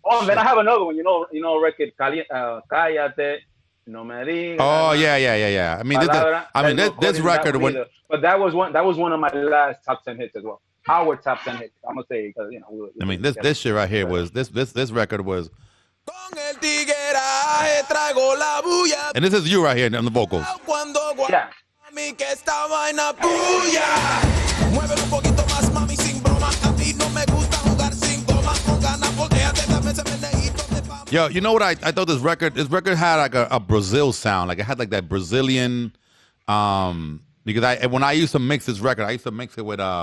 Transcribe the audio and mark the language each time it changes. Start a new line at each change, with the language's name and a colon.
English: Oh, then I have another one. Record Cállate, No Me Digas. Oh yeah. I mean, this record when. But that was one of my last top 10 hits as well. Our top 10 hits. I'm gonna say because I mean, this shit right here was this record was.
Spanish: Con el tigueraje trago la bulla.
English: And this is you right here on the vocals.
Spanish: Cuando
English: Yeah.
Spanish: mami que esta vaina puya. Muévelo un poquito más, mami, sin broma. A mí no me gusta jugar sin goma. Con ganas, volteate, dame ese meneíto de fama.
English: Yo, you know what I thought this record had like a Brazil sound. Like it had like that Brazilian because when I used to mix this record, I used to mix it with